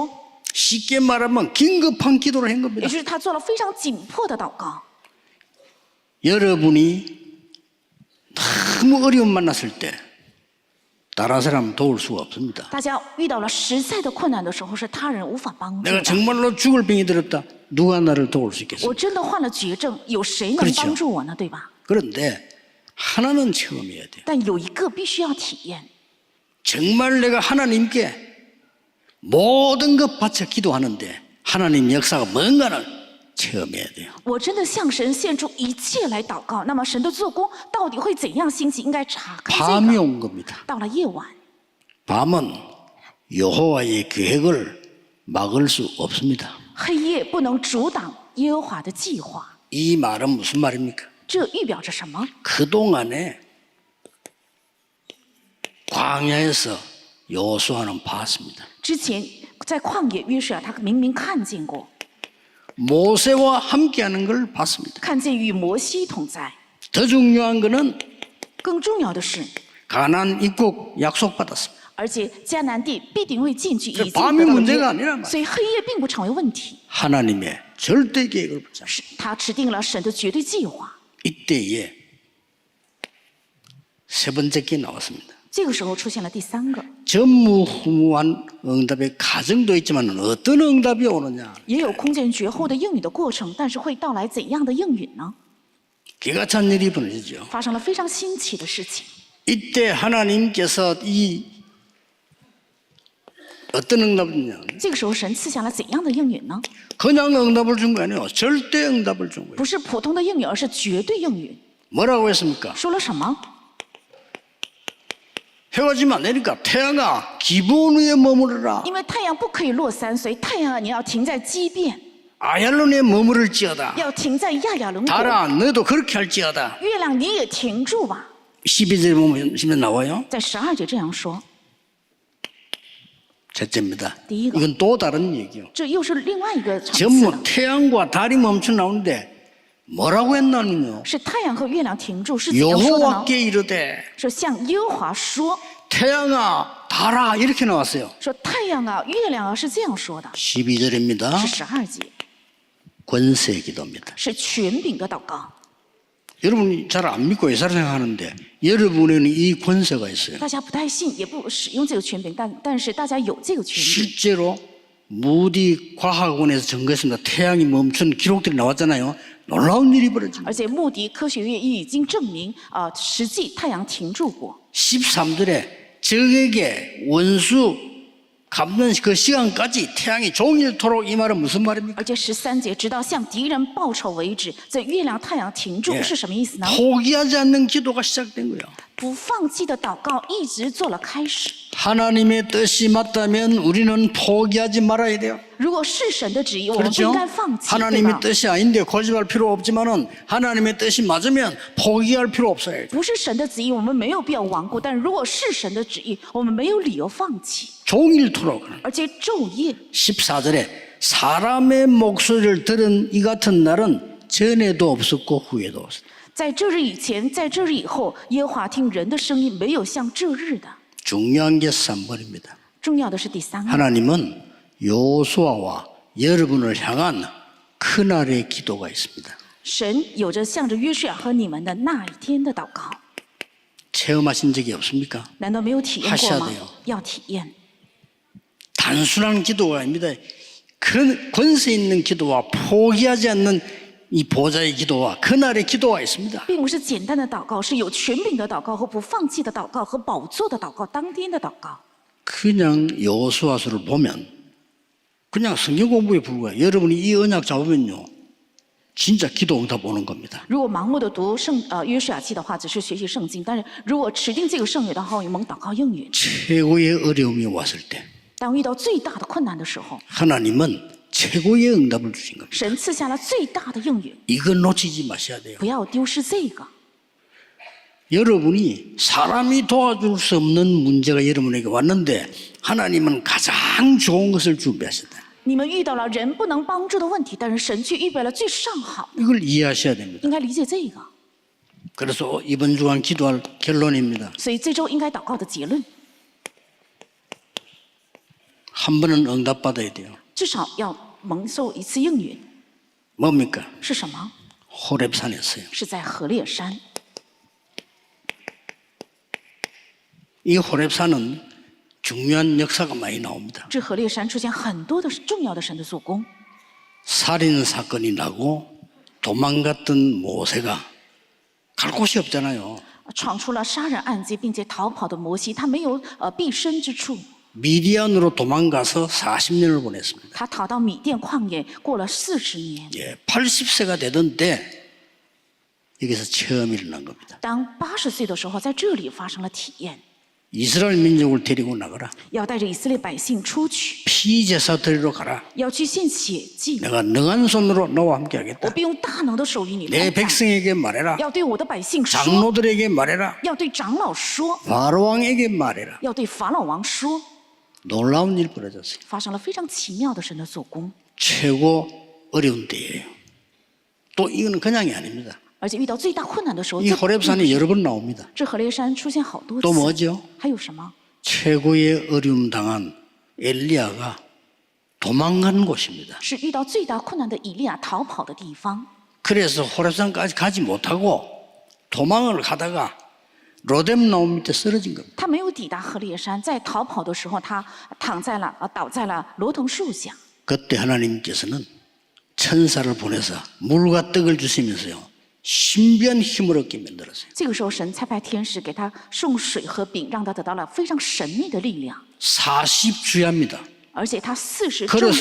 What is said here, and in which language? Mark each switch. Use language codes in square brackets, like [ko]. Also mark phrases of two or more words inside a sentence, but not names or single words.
[ko] 쉽게 말하면 긴급한 기도를 한 [zh] 也 [ko] 겁니다. [zh] 就是他做了非常紧迫的祷告。 [ko] 여러분이 너무 어려움 만났을 때 다른 사람 도울 수가 없습니다. [zh] 大家遇到了实在的困难的时候，是他人无法帮助 [ko] 내가 [zh] 的。 [ko] 정말로 죽을 병이 들었다. 누가 나를 도울 수 있겠어요? [zh] 我真的患了绝症，有谁能 [ko] 그렇죠 [zh] 帮助我呢？对吧？ [ko] 그런데 하나는 체험해야 돼요. [zh] 但有一个必须要体验， [ko] 정말 내가 하나님께 모든 것 바쳐 기도하는데 하나님 역사가 뭔가를 체험해야 돼요. [zh] 我真的向神献出一切来祷告，那么神的做工到底会怎样兴起？应该查看 [ko] 밤이 [zh] 这个。 [ko] 온 겁니다. [zh] 到了夜晚， [ko] 밤은 여호와의 계획을 막을 수 없습니다. [zh] 黑夜不能阻挡耶和华的计划。 [ko] 이 말은 무슨 말입니까? [zh] 这预表着什么？ [ko] 그동안에 광야에서 여호수아는 봤습니다. [zh] 之前在旷野约书亚，他明明看见过， [ko] 모세와 함께하는 걸 봤습니다. [zh] 看见与摩西同在。 [ko] 더 중요한 것은 [zh] 更重要的是， [ko] 가나안 입국 약속받았습니다. [zh] 而且迦南地必定会进去，已经 [ko] 밤이 [zh] 得到了 [ko] 문제가 [zh] 约 [ko] 아니란 말이에요. [zh] 所以黑夜并不成为问题， [ko] 하나님의 절대 계획을 붙잡. [zh] 是他制定了神的绝对计划。 [ko] 이때에 세 번째 게 나왔습니다. [zh] 这个时候出现了第三个， [ko] 전무후무한 응답의 가정도 있지만 어떤 응답이 오느냐. [zh] 也有空前绝后的应允的过程，但是会到来怎样的应允呢？ [ko] 기가 찬 일이 벌어지죠. [zh] 发生了非常新奇的事情。 [ko] 이때 하나님께서 이 어떤 응답이냐. [zh] 这个时候神赐下了怎样的应允呢？ [ko] 그냥 응답을 준 거 아니에요. 절대 응답을 준 거예요. [zh] 不是普通的应允，而是绝对应允。 [ko] 뭐라고 했습니까? [zh] 说了什么？ [ko] 해가 지면 안 되니까 태양아 기브온 위에 머무르라. [zh] 因为太阳不可以落山，所以太阳啊，你要停在基变， [ko] 아얄론에 머무를지어다. [zh] 要停在亚亚伦国。 [ko] 달아 너도 그렇게 할지어다. [zh] 月亮你也停住吧。 [ko] 12절에 보면 나와요. [zh] 在12节这样说， [ko] 첫째입니다. 띠가. 이건 또 다른 얘기요. [zh] 这又是另外一个层次 [ko] 전부 [zh] 了。 [ko] 태양과 달이 멈춰 나오는데 뭐라고 했나면요. [zh] 是太阳和月亮停住，是怎样说的呢？ [ko] 여호와께 이르되 [zh] 说向耶和华说， [ko] 태양아 달아 이렇게 나왔어요. [zh] 说太阳啊，月亮啊，是这样说的， [ko] 12절입니다. [zh] 是12节， [ko] 권세 기도입니다. [zh] 是权柄的祷告。 [ko] 여러분이 잘 안 믿고 예사를 생각하는데 여러분에는 이 권세가 있어요. [zh] 大家不太信，也不使用这个权柄，但是大家有这个权柄。 [ko] 실제로 무디 과학원에서 증거했습니다. 태양이 멈춘 기록들이 나왔잖아요. 놀라운 일이 벌어집니다. [zh] 而且穆迪科学院已经证明，实际太阳停住过。 [ko] 13절에 적에게 원수 갚는 그 시간까지 태양이 종일토록 이 말은 무슨 말입니까? [zh] 而且13节，直到向敌人报仇为止，这月亮、太阳停住 [ko] 예. [zh] 是什么意思呢？ [ko] 포기하지 않는 기도가 시작된 거예요. [zh] 不放弃的祷告一直做了开始。 [ko] 하나님의 뜻이 맞다면 우리는 포기하지 말아야 돼요. [zh] 如果是神的旨意，我们不 [ko] 그렇죠? [zh] 应该放弃，对 [ko] 하나님의 [zh] 吧？ [ko] 뜻이 아닌데 고집할 필요 없지만은 하나님의 뜻이 맞으면 포기할 필요 없어요. [zh] 不是神的旨意，我们没有必要顽固；但如果是神的旨意，我们没有理由放弃， [ko] 종일토록. [zh] 而且昼夜。 [ko] 14절에 사람의 목소리를 들은 이 같은 날은 전에도 없었고 후에도 없었다. [zh] 在这日以前，在这日以后，耶和华听人的声音，没有像这日的。 [ko] 중요한 게 3번입니다. [zh] 重要的是第三个， [ko] 하나님은 여호수아와 여러분을 향한 그날의 기도가 있습니다. [zh] 神有着向着约书亚和你们的那一天的祷告， [ko] 체험하신 적이 없습니까? [zh] 难道没有体验过 [ko] 하셔야 [zh] 吗 [ko] 돼요 ？ [zh] 要体验。 [ko] 단순한 기도가 아닙니다. 그 권세 있는 기도와 포기하지 않는 이 보좌의 기도와 그날의 기도가 있습니다. [zh] 并不是简单的祷告，是有权柄的祷告和不放弃的祷告和宝座的祷告，当天的祷告。 [ko] 그냥 여호수아서를 보면 그냥 성경 공부에 불과해요. 여러분이 이 언약 잡으면요. 진짜 기도 응답 오는 겁니다. [zh] 如果盲目的读约书亚记的话，只是学习圣经；但是如果持定这个圣约的话，有蒙祷告应允。 [ko] 최고의 어려움이 왔을 때 [zh] 当遇到最大的困难的时候， [ko] 하나님은 최고의 응답을 주신 겁니다. [zh] 神赐下了最大的应允， [ko] 이거 놓치지 마셔야 돼요. [zh] 不要丢失这个。 [ko] 여러분이 사람이 도와줄 수 없는 문제가 여러분에게 왔는데 하나님은 가장 좋은 것을 준비하셨다. [zh] 你们遇到了人不能帮助的问题，但是神却预备了最上好的， [ko] 이걸 이해하셔야 됩니다. [zh] 应该理解这个。 [ko] 그래서 이번 주간 기도할 결론입니다. [zh] 所以这周应该祷告的结论， [ko] 한 번은 응답받아야 돼요. [zh] 至少要蒙受一次应允。 [ko] 뭡니까? [zh] 是什么？ [ko] 호렙산이었어요. [zh] 是在何烈山。 [ko] 이 호렙산은 중요한 역사가 많이 나옵니다. [zh] 这何烈山出现很多的重要的神的做工， [ko] 살인 사건이 나고 도망갔던 모세가 갈 곳이 없잖아요. [zh] 闯出了杀人案件并且逃跑的摩西，他没有避身之处， [ko] 미디안으로 도망가서 40년을 보냈습니다. [zh] 他逃到米甸旷野，过了40年。 [ko] 예, 80세가 되던 때 여기서 처음 일어난 겁니다. [zh] 当80岁的时候，在这里发生了体验， [ko] 이스라엘 민족을 데리고 나가라. [zh] 要带着以色列百姓出去， [ko] 피제사 드리러 가라. [zh] 要去献血祭。 [ko] 내가 능한 손으로 너와 함께 [zh] 我 [ko] 하겠다. [zh] 必用大能的手与你 [ko] 내 [zh] 同在， [ko] 백성에게 말해라. [zh] 要对我的百姓说， [ko] 장로들에게 말해라. [zh] 要对长老说， [ko] 바로왕에게 말해라. [zh] 要对法老王说。 [ko] 놀라운 일 벌어졌어요. [zh] 发生了非常奇妙的神的做工， [ko] 최고 어려운 때예요. 또 이거는 그냥이 아닙니다. [zh] 而且遇到最大困难的时候， [ko] 이 호렙산이 여러 번 나옵니다. [zh] 这何烈山出现好多 [ko] 또 [zh] 次。 [ko] 뭐죠? [zh] 还有什么？ [ko] 최고의 어려움 당한 엘리야가 도망간 곳입니다. [zh] 是遇到最大困难的以利亚逃跑的地方。 [ko] 그래서 호렙산까지 가지 못하고 도망을 가다가 로뎀 나무 밑에 쓰러진 겁니다. [zh] 他没有抵达何烈山，在逃跑的时候，他倒在了罗藤树下。 [ko] 그때 하나님께서는 천사를 보내서 물과 떡을 주시면서요 신비한 힘을 얻게 만들었어요. [zh] 这个时候，神差派天使给他送水和饼，让他得到了非常神秘的力量。 [ko] 40주야입니다. [zh] 而且他40昼 [ko] 걸어서